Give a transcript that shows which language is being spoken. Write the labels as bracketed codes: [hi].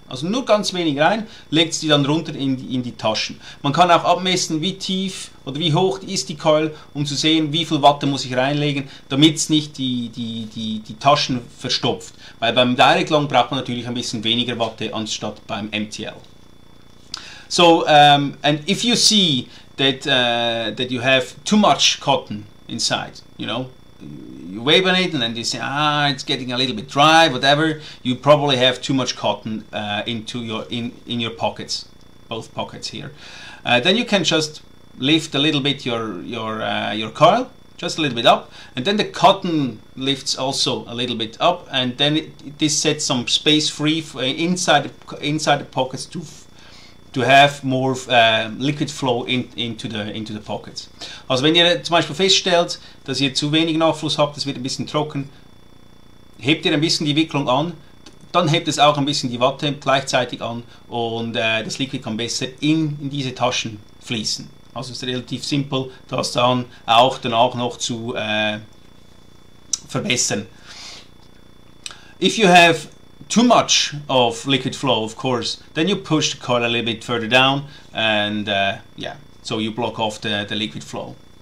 [de] Also nur ganz wenig rein, legt sie dann runter in die Taschen. Man kann auch abmessen, wie tief oder wie hoch ist die Coil, um zu sehen, wie viel Watte muss ich reinlegen, damit es nicht die Taschen verstopft. Weil beim Direct Lung braucht man natürlich ein bisschen weniger Watte anstatt beim MTL. [en] So, and if you see that you have too much cotton inside, you know, you vape on it and then you say, it's getting a little bit dry, whatever, you probably have too much cotton in your pockets, both pockets here. Then you can just lift a little bit your coil, just a little bit up, and then the cotton lifts also a little bit up, and then this sets some space free inside the pockets to have more liquid flow into the pockets. [de] Also wenn ihr zum Beispiel feststellt, dass ihr zu wenig Nachfluss habt, es wird ein bisschen trocken, hebt ihr ein bisschen die Wicklung an, dann hebt es auch ein bisschen die Watte gleichzeitig an und das Liquid kann besser in diese Taschen fließen. Also es ist relativ simpel, das dann auch danach noch zu verbessern. [en] If you have too much of liquid flow, of course, then you push the coil a little bit further down, and yeah, so you block off the liquid flow.